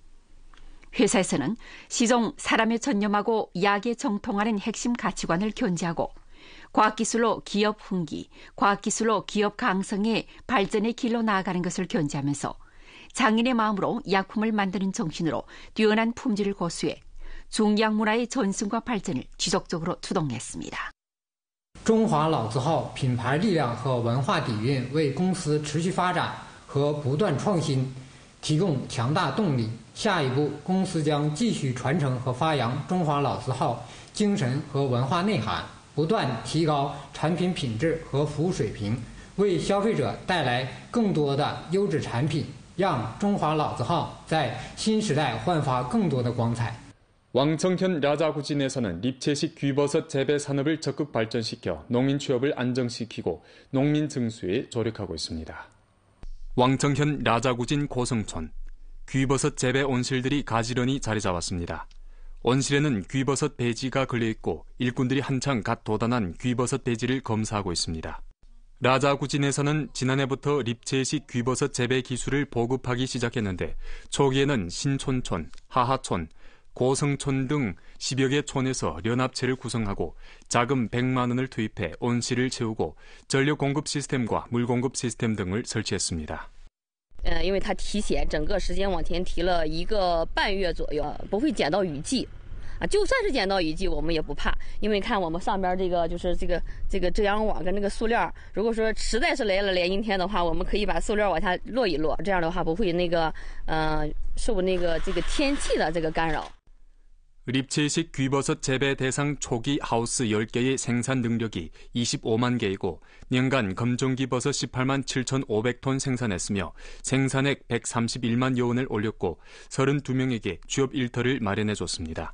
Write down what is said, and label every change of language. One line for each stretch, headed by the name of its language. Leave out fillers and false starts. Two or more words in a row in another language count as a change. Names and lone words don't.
Korean: 회사에서는 시종 사람에 전념하고 약에 정통하는 핵심 가치관을 견지하고 과학기술로 기업 흥기, 과학기술로 기업 강성의 발전의 길로 나아가는 것을 견지하면서 장인의 마음으로 약품을 만드는 정신으로 뛰어난 품질을 고수해 중약 문화의 전승과 발전을 지속적으로 추동했습니다.
Chinese: 中华老字号品牌力量和文化底蕴为公司持续发展和不断创新提供强大动力。下一步，公司将继续传承和发扬中华老字号精神和文化内涵，不断提高产品品质和服务水平，为消费者带来更多的优质产品，让中华老字号在新时代焕发更多的光彩。
Korean: 왕청현 라자구진에서는 립채식 귀버섯 재배 산업을 적극 발전시켜 농인 취업을 안정시키고 농민 증수에 조력하고 있습니다. 왕청현 라자구진 고성촌, 귀버섯 재배 온실들이 가지런히 자리 잡았습니다. 온실에는 귀버섯 배지가 걸려있고 일꾼들이 한창 갓 돋아난 귀버섯 배지를 검사하고 있습니다. 라자구진에서는 지난해부터 립채식 귀버섯 재배 기술을 보급하기 시작했는데 초기에는 신촌촌, 하하촌, 고성촌 등 10여 개 촌에서 연합체를 구성하고 자금 100만 원을 투입해 온실을 채우고 전력 공급 시스템과 물 공급 시스템 등을 설치했습니다.
Chinese: 因为它提前整个时间往前提了1个半月左右，不会捡到雨季。就算是捡到雨季，我们也不怕，因为看我们上边这个就是这个遮阳网跟这个塑料，如果说实在是来了连阴天的话，我们可以把塑料往下落一落，这样的话不会受这个天气的这个干扰。
Korean: 립채식 귀버섯 재배 대상 초기 하우스 10개의 생산 능력이 25만 개이고 년간 검정귀버섯 18만 7,500톤 생산했으며 생산액 131만 여원을 올렸고 32명에게 취업 일터를 마련해줬습니다.